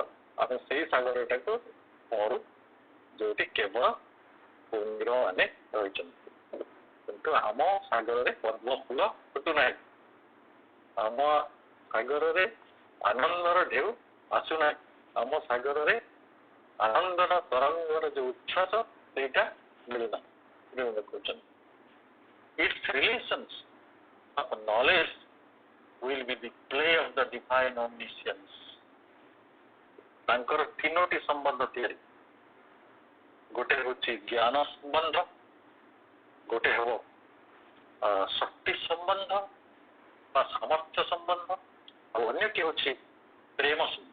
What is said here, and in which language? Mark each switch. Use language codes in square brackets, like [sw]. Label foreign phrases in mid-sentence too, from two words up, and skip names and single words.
[or] ଆମେ ସେଇ ସାଗରଟାକୁ ପଢୁ ଯୋଉଠି କେବଳ କୁମ୍ଭୀର ମାନେ ରହିଛନ୍ତି, କିନ୍ତୁ ଆମ ସାଗରରେ ପଦ୍ମ ଫୁଲ ଫୁଟୁନାହିଁ, ଆମ ସାଗରରେ ଆନନ୍ଦର ଢେଉ ଆସୁନାହିଁ, ଆମ ସାଗରରେ ଆନନ୍ଦର ତରଙ୍ଗର ଯୋଉ ଉଚ୍ଛ୍ୱାସ ସେଇଟା ମିଳୁନାହିଁ। [en] ଦେଖୁଛନ୍ତି its relations of knowledge will be the play of the divine omniscience. [or] ତାଙ୍କର ତିନୋଟି ସମ୍ବନ୍ଧ ତିଆରି, ଗୋଟେ ହେଉଛି ଜ୍ଞାନ ସମ୍ବନ୍ଧ, ଗୋଟେ ହେବ ଶକ୍ତି ସମ୍ବନ୍ଧ ବା ସାମର୍ଥ୍ୟ ସମ୍ବନ୍ଧ, ଆଉ ଅନ୍ୟଟି ହେଉଛି ପ୍ରେମ ସମ୍ବନ୍ଧ।